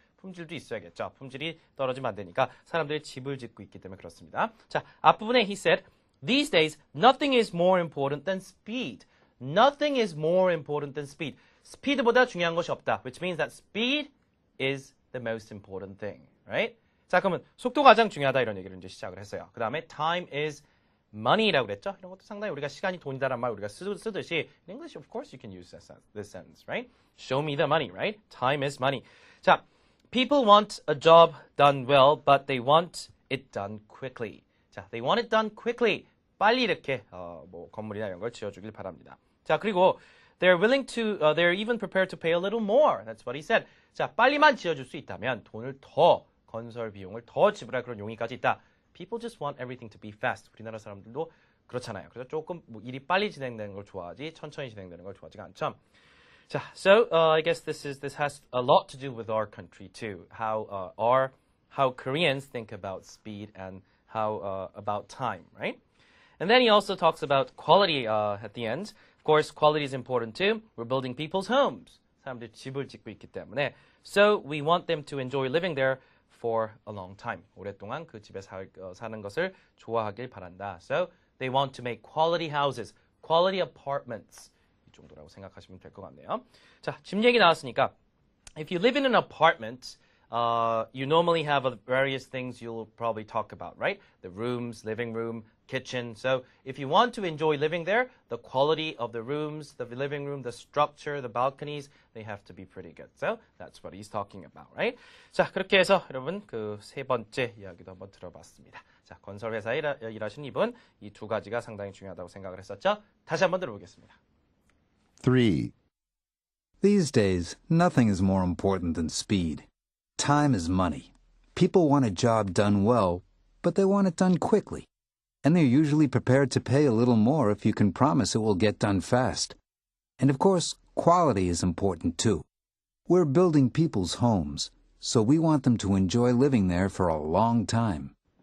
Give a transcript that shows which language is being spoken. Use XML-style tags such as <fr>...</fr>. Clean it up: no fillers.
<ko>품질도 있어야겠죠. 품질이 떨어지면 안 되니까 사람들이 집을 짓고 있기 때문에 그렇습니다.</ko> <en>자,</en> <ko>앞부분에</ko> <en>he said, these days, nothing is more important than speed. Nothing is more important than speed.</en> <ko>스피드보다 중요한 것이 없다.</ko> <en>Which means that speed is the most important thing. Right?</en> <ko>자, 그러면 속도가 가장 중요하다 이런 얘기를 이제 시작을 했어요. 그 다음에</ko> <en>time is money</en> <ko>라고 그랬죠. 이런 것도 상당히 우리가 시간이 돈이다란 말 우리가 쓰듯이</ko> <en>in English, of course, you can use this sentence, right? Show me the money, right? Time is money. 자, people want a job done well, but they want it done quickly. 자, they want it done quickly.</en> <ko>빨리 이렇게 뭐 건물이나 이런 걸 지어주길 바랍니다.</ko> <en>자, 그리고 they're even prepared to pay a little more. That's what he said.</en> <ko>자, 빨리만 지어줄 수 있다면 돈을 더 건설 비용을 더 지불할 그런 용의까지 있다.</ko> <en>People just want everything to be fast.</en> <ko>우리나라 사람들도 그렇잖아요. 그래서 조금 뭐 일이 빨리 진행되는 걸 좋아하지 천천히 진행되는 걸 좋아하지가 않죠.</ko> <en>자, so I guess this has a lot to do with our country too. How Koreans think about speed and how about time, right? And then he also talks about quality at the end. Of course, quality is important too. We're building people's homes.</en> <ko>사람들이 집을 짓고 있기 때문에.</ko> <en>So we want them to enjoy living there for a long time.</en> <ko>오랫동안 그 집에 사는 것을 좋아하길 바란다.</ko> <en>So they want to make quality houses, quality apartments.</en> <ko>이 정도라고 생각하시면 될 것 같네요.</ko> <en>자,</en> <ko>집 얘기 나왔으니까</ko> <en>if you live in an apartment, you normally have various things you'll probably talk about, right? The rooms, living room, kitchen. So if you want to enjoy living there, the quality of the rooms, the living room, the structure, the balconies, they have to be pretty good. So that's what he's talking about, right?</en> <ko>자, 그렇게 해서 여러분 그 세 번째 이야기도 한번 들어봤습니다. 자, 건설회사에 일하신 이분 이 두 가지가 상당히 중요하다고 생각을 했었죠. 다시 한번 들어보겠습니다.</ko> <en>3. These days, nothing is more important than speed. Time is money. People want a job done well, but they want it done quickly. And they're usually prepared to pay a little more if you can promise it will get done fast. And of course, quality is important too. We're building people's homes, so we want them to enjoy living there for a long time.</en>